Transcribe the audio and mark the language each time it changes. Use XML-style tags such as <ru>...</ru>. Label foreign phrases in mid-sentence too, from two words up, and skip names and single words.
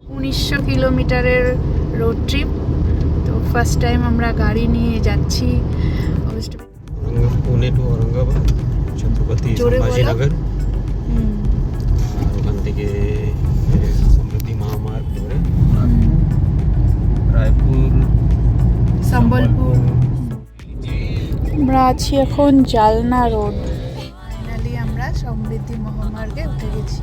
<bn>1900 কিলোমিটারের রোড ট্রিপ। তো ফার্স্ট টাইম আমরা গাড়ি নিয়ে যাচ্ছি पुणे टू औरंगाबाद छत्रपति संभाजीनगर আর ওখান থেকে সমৃদ্ধি মহামার্গ ধরে রায়পুর সম্বলপুর। আমরা আছি এখন জালনা রোড। ফাইনালি আমরা সমৃদ্ধি মহামার্গে উঠে গেছি।</bn>